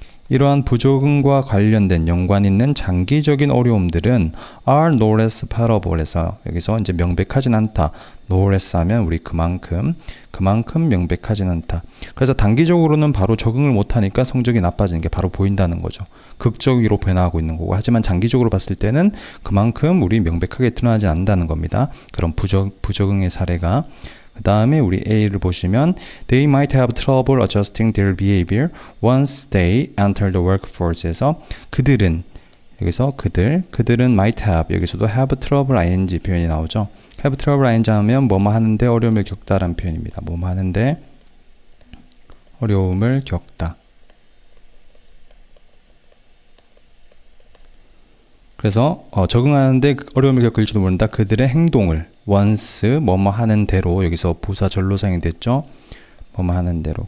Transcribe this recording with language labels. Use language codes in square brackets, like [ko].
[ko] 이러한 부적응과 관련된 연관 있는 장기적인 어려움들은 [en] are no less palpable [ko] 해서 여기서 이제 명백하진 않다. no less 하면 우리 그만큼 명백하진 않다. 그래서 단기적으로는 바로 적응을 못하니까 성적이 나빠지는 게 바로 보인다는 거죠. 극적으로 변화하고 있는 거고 하지만 장기적으로 봤을 때는 그만큼 우리 명백하게 드러나지 않는다는 겁니다. 그런 부적응의 사례가 그 다음에 우리 A를 보시면 [en] They might have trouble adjusting their behavior once they enter the workforce [ko] 에서 그들은 might have 여기서도 have trouble ing 표현이 나오죠. have trouble ing 하면 뭐뭐 하는데 어려움을 겪다라는 표현입니다. 뭐뭐 하는데 어려움을 겪다. 그래서 적응하는데 어려움을 겪을지도 모른다. 그들의 행동을 once 뭐뭐 하는 대로 여기서 부사절로 사용됐죠. 뭐뭐 하는 대로.